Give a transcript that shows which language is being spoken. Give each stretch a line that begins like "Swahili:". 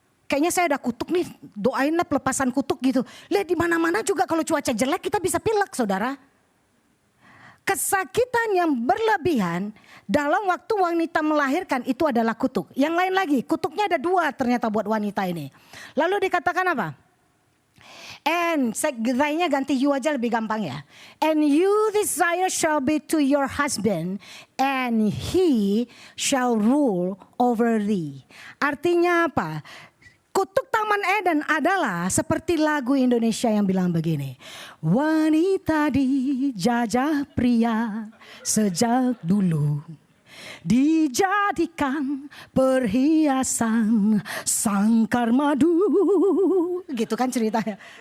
Indonesian: Kayaknya saya udah kutuk nih, doainlah pelepasan kutuk gitu. Lihat di mana-mana juga kalau cuaca jelek kita bisa pilek saudara. Kesakitan yang berlebihan dalam waktu wanita melahirkan itu adalah kutuk. Yang lain lagi, kutuknya ada 2 ternyata buat wanita ini. Lalu dikatakan apa? And lainnya ganti you aja lebih gampang ya.
English: And you desire shall be to your husband, and he shall rule over thee.
Indonesian: Artinya apa? Kutuk Taman Eden adalah seperti lagu Indonesia yang bilang begini. Wanita dijajah pria sejak dulu, dijadikan perhiasan sangkar madu. Gitu kan ceritanya.